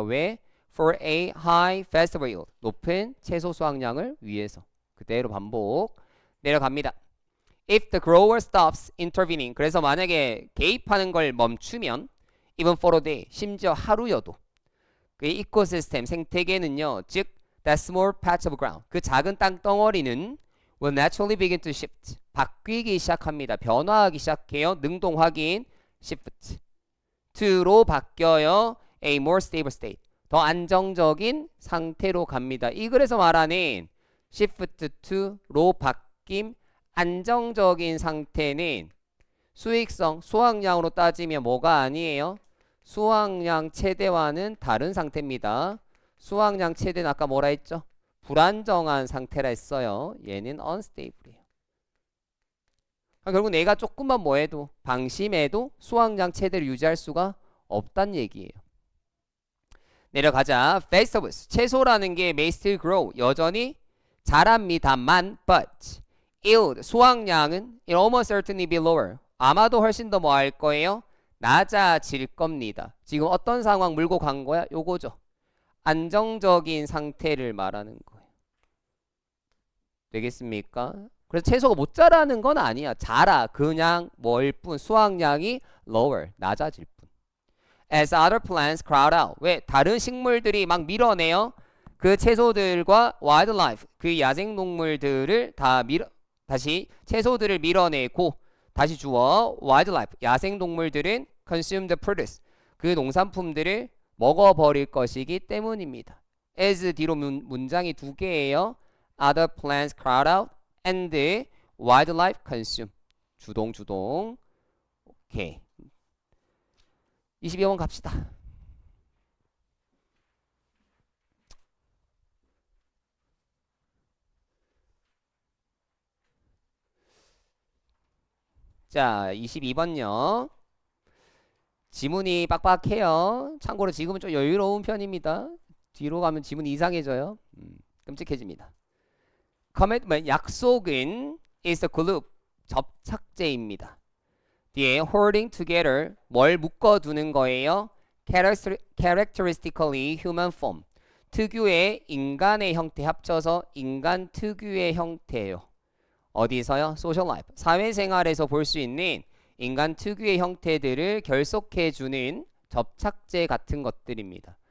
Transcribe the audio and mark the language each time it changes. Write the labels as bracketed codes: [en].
[ko] 왜? [en] For a high festival yield. [ko] 높은 채소 수확량을 위해서. 그대로 반복. 내려갑니다. [en] If the grower stops intervening. [ko] 그래서 만약에 개입하는 걸 멈추면 [en] even for a day. [ko] 심지어 하루여도 그 이코시스템 생태계는요. [en] 즉 that small patch of ground. [ko] 그 작은 땅덩어리는 [en] will naturally begin to shift. [ko] 바뀌기 시작합니다. 변화하기 시작해요. 능동 확인 shift. to로 바뀌어요. [en] a more stable state. [ko] 더 안정적인 상태로 갑니다. 이 글에서 말하는 shift to로 바뀜 안정적인 상태는 수익성, 수확량으로 따지면 뭐가 아니에요? 수확량 최대와는 다른 상태입니다. 수확량 최대는 아까 뭐라 했죠? 불안정한 상태라 했어요. 얘는 unstable이에요. 결국 내가 조금만 뭐 해도 방심해도 수확량 최대를 유지할 수가 없단 얘기예요. 내려가자. vegetables. 채소라는 게 may still grow. 여전히 자랍니다만 [en] but yield. [ko] 수확량은 [en] it almost certainly be lower. [ko] 아마도 훨씬 더 뭐 할 거예요? 낮아질 겁니다. 지금 어떤 상황 물고 간 거야? 요거죠. 안정적인 상태를 말하는 거예요. 되겠습니까? 그래서 채소가 못 자라는 건 아니야. 자라. 그냥 뭐일 뿐. 수확량이 lower. 낮아질 뿐. [en] As other plants crowd out. [ko] 왜? 다른 식물들이 막 밀어내요. 그 채소들과 wildlife. 그 야생동물들을 다시 채소들을 밀어내고 다시 주어 wildlife. 야생동물들은 [en] consume the produce. [ko] 그 농산품들을 먹어버릴 것이기 때문입니다. as 뒤로 문장이 두 개예요. [en] Other plants crowd out and wildlife consume. [ko] 주동. 오케이. 22번 갑시다. 자, 22번요. 지문이 빡빡해요. 참고로 지금은 좀 여유로운 편입니다. 뒤로 가면 지문이 이상해져요. 끔찍해집니다. [en] commitment, [ko] 약속은 [en] is the glue, [ko] 접착제입니다. 뒤에 holding together, 뭘 묶어두는 거예요? [en] characteristically human form, [ko] 특유의 인간의 형태 합쳐서 인간 특유의 형태예요. 어디서요? social life, 사회생활에서 볼 수 있는 인간 특유의 형태들을 결속해주는 접착제 같은 것들입니다.